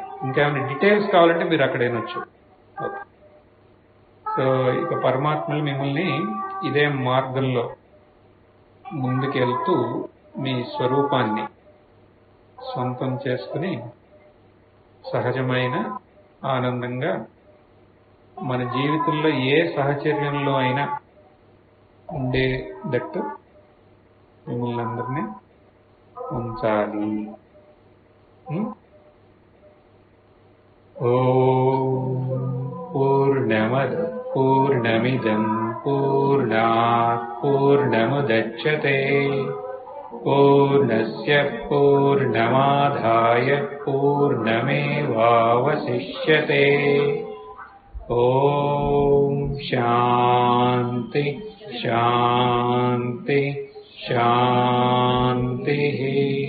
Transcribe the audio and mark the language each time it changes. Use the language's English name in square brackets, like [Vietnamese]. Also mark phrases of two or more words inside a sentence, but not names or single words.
[Telugu] ఇంకేమైనా డీటెయిల్స్ కావాలంటే మీరు అక్కడ వినొచ్చు. [English] okay, so [Telugu] ఇక పరమాత్మలు మిమ్మల్ని ఇదే మార్గంలో ముందుకెళ్తూ మీ స్వరూపాన్ని సొంతం చేసుకుని సహజమైన ఆనందంగా మన జీవితంలో ఏ సహచర్యంలో అయినా ఉండేటట్టు మిమ్మల్ని అందరినీ ఉంచాలి. [Sanskrit] ఓం పూర్ణమద పూర్ణమిదం పూర్ణాత్ పూర్ణముదచ్యతే పూర్ణస్య పూర్ణమాదాయ పూర్ణమేవావశిష్యతే. ఓం శాంతి శాంతి శాంతి.